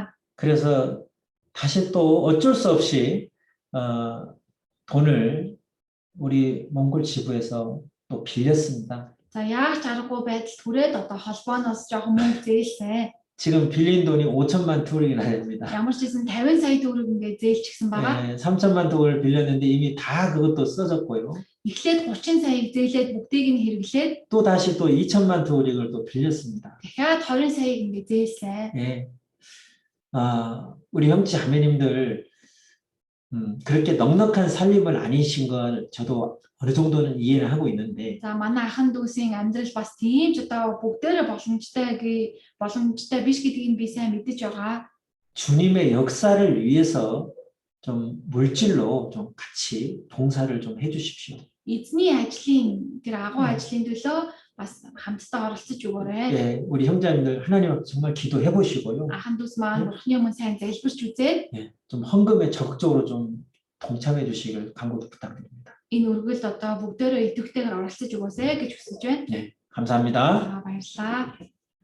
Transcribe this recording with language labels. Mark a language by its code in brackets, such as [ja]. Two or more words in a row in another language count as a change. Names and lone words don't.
[ko] 그래서 다시 또 어쩔 수 없이 돈을 우리 몽골 지부에서 또 빌렸습니다. [mn] За яаж аргагүй байдалд хүрээд одоо холбооноос жоохон мөнгө зээлсэн. [ko] 지금 빌린 돈이 5천만 투울이나 됩니다. [mn] Ямар ч гэсэн 50 сая төгрөг ингээ зээлчихсэн байгаа. [ko] 3천만 투울 빌렸는데 이미 다 그것도 써졌고요. [mn] Эхлээд 30 саяыг зээлээд бүгдийг нь хэрэглээд [ko] 또 다시 또 2천만 투울을 또 빌렸습니다. [mn] дахиад 20 саяыг ингээ зээлсэн. [ko] 예. 우리 형제 자매님들 그렇게 넉넉한 살림을 아니신 걸 저도 어느 정도는 이해를 하고 있는데 [mn] За манай аханд дүүсийн амьдрал бас тийм ч одоо бүгдээрээ боломжтой биш гэдгийг би сайн мэдэж байгаа. [ko] 주님의 역사를 위해서 좀 물질로 좀 같이 봉사를 좀 해주십시오. [mn] Эзний ажлын тэр агуу ажлын төлөө бас хамтдаа оролцож өгөөрэй. [ko] 예, 우리 형제님들 하나님 앞에 정말 기도해 보시고요. [mn] Аханд дүүс маань Бурхны өмнө сайн залбирч үзээд [ko] 예, 좀 헌금에 적극적으로 좀 동참해 주시길 간곡히 부탁드립니다. [mn] энэ өргөлд одоо бүгдээрээ идэвхтэйгээр оролцож өгөөсэй гэж хүсэж байна. [ko] 네, 감사합니다. [mn] За баярлалаа.